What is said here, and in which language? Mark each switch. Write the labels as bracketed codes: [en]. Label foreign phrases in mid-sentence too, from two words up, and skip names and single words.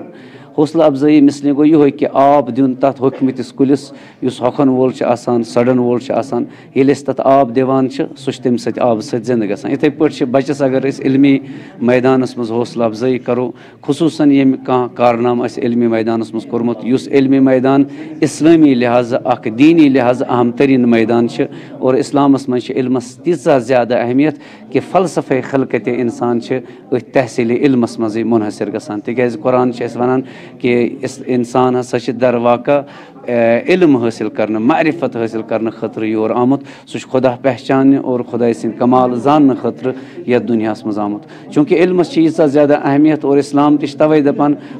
[ks] حوصلہٕ افزٲیی مثلہِ گوٚو یِہوے کہِ آب دیُن تتھ ہوٚکھمٕتِس کُلِس یُس ہۄکھن وول چھُ آسان سڑن وول چھُ آسان ییٚلہِ أسۍ تتھ آب دِوان چھِ سُہ چھُ تمہِ سۭتۍ آبہٕ سۭتۍ زنٛدٕ گژھان. یِتھٕے پٲٹھۍ چھِ بچس اگر أسۍ علمی مٲدانس منٛز حوصلہٕ افزٲیی کرو خصوٗصن ییٚمہِ کانٛہہ کارنامہٕ آسہِ علمی مٲدانس منٛز کوٚرمُت یُس علمی مٲدان اسلٲمی لحاظہٕ اکھ دیٖنی لحاظہٕ اہم تریٖن مٲدان چھِ اور اسلامس منٛز چھِ علمس تیٖژاہ زیادٕ اہمیت کہِ فلسفے خلقتِ انسان چھِ أتھۍ تحصیٖلِ علمس منٛزٕے مُنحصر گژھان تِکیازِ قرآن چھِ اَسہِ ونان کہِ انسان ہسا چھِ درواقع علم حٲصِل کرنہٕ معرفت حٲصِل کرنہٕ خٲطرٕ یور آمُت سُہ چھُ خۄدا پہچاننہِ اور خۄداے سٕنٛدۍ کمال زاننہٕ خٲطرٕ یتھ دُنیاہس منٛز آمُت چوٗنٛکہِ علمس چھِ ییٖژاہ زیادٕ اہمیت اور اسلام تہِ چھِ توے دپان